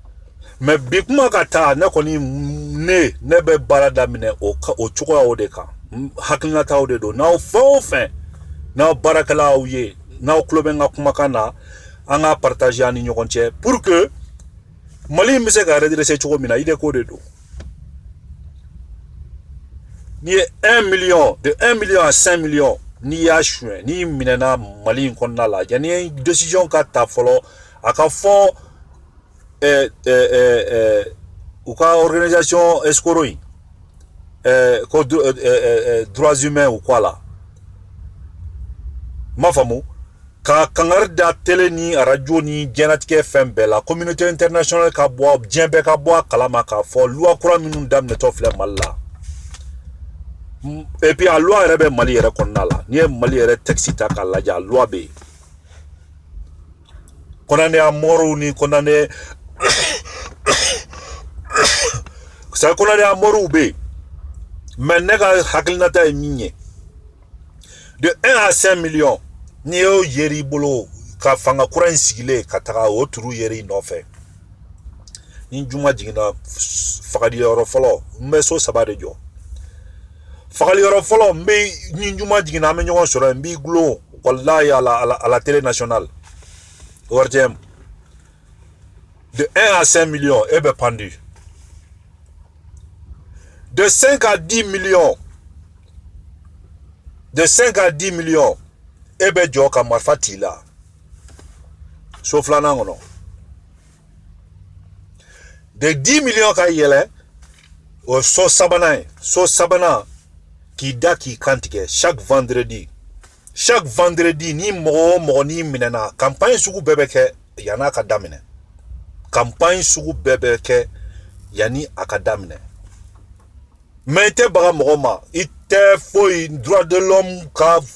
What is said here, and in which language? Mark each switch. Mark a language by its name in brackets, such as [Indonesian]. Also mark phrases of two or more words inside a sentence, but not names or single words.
[Bambara] mais bi kuma ka taa ne kɔni ne bɛ baara daminɛ o cogoya o de kan hakilina taw de do n'aw fɛn n'aw baarakɛlaw ye n'aw tulo bɛ n ka kumakan na an ka partager ani ɲɔgɔn cɛ [French] pour que [Bambara] Mali in bɛ se ka redresser cogo min na idée ko de do n'i ye 1 million [French] de 1 million à 5 millions [Bambara] n'i y'a suɲɛ n'i minɛna Mali in kɔnɔna la yanni décision ka ta fɔlɔ a ka fɔ u ka [French] organisation escroc [Bambara] in ko [French] droits humains ou quoi là [Bambara] ma faamu ka kangari da télé ni radio ni diɲɛlatigɛ fɛn bɛɛ la [French] communauté internationale [Bambara] ka bɔ diɲɛ bɛɛ ka bɔ a kalama k'a fɔ loi kura minnu daminɛtɔ filɛ Mali la [French] et puis [Bambara] a loi yɛrɛ bɛ Mali yɛrɛ kɔnɔna la n'i ye Mali yɛrɛ texte ta k'a lajɛ a loi bɛ yen [French] condamné à mort [Bambara] ni condamné [French] c'est condamné à mort [Bambara] bɛ yen mais ne ka hakilinata ye min ye [French] de 1 à 5 millions [Bambara] n'i y'o yeri bolo ka fanga kura in sigilen ka taga o turu yeri nɔfɛ ni juma jiginna fagali yɔrɔ fɔlɔ n bɛ so 3 de jɔ fagali yɔrɔ fɔlɔ n bɛ ni juma jiginna an bɛ ɲɔgɔn sɔrɔ n b'i gulon wallahi [French] à la télé nationale ORTM de 1 à 5 millions [Bambara] e bɛ pendu [French] de 5 à 10 millions de 5 à 10 millions [Bambara] e bɛ jɔ ka marifa t'i la so filanan kɔnɔ [French] de 10 millions [Bambara] ka yɛlɛ o so sabanan k'i da k'i kantigɛ [French] chaque vendredi [Bambara] ni mɔgɔ o mɔgɔ n'i minɛna campagne sugu bɛɛ bɛ kɛ yanni a ka daminɛ campagne sugu bɛɛ bɛ kɛ yanni a ka daminɛ mais i tɛ baga mɔgɔ ma i tɛ foyi [French] droit de l'homme [Bambara] ka